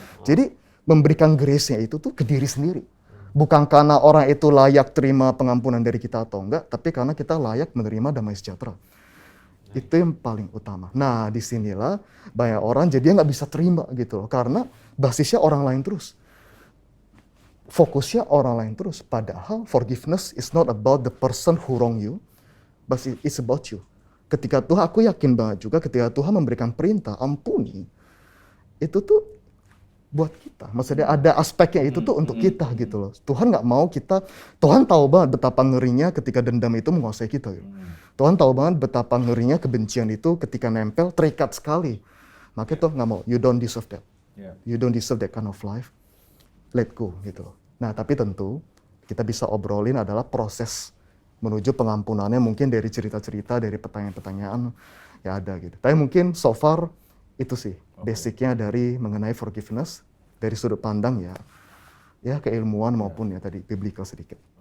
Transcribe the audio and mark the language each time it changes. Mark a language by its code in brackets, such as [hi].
[id] Jadi memberikan grace-nya itu tuh ke diri sendiri. Bukan karena orang itu layak terima pengampunan dari kita atau enggak, tapi karena kita layak menerima damai sejahtera. Itu yang paling utama. Nah, disinilah banyak orang jadi nggak bisa terima gitu loh, karena basisnya orang lain terus. Fokusnya orang lain terus. Padahal [en] forgiveness is not about the person who wrong you, but it's about you. [id] Ketika Tuhan, aku yakin banget juga ketika Tuhan memberikan perintah ampuni, itu tuh buat kita. Maksudnya ada aspeknya itu tuh untuk kita gitu loh. Tuhan nggak mau kita, Tuhan tahu banget betapa ngerinya ketika dendam itu menguasai kita gitu. Tuhan tahu banget betapa ngerinya kebencian itu ketika nempel, terikat sekali. Makanya Tuhan nggak mau, [en] you don't deserve that. You don't deserve that kind of life. Let go [id] gitu loh. Nah tapi tentu kita bisa obrolin adalah proses menuju pengampunannya, mungkin dari cerita-cerita, dari pertanyaan-pertanyaan ya ada gitu. Tapi mungkin so far itu sih basicnya dari mengenai forgiveness dari sudut pandang ya keilmuan maupun ya tadi biblical sedikit.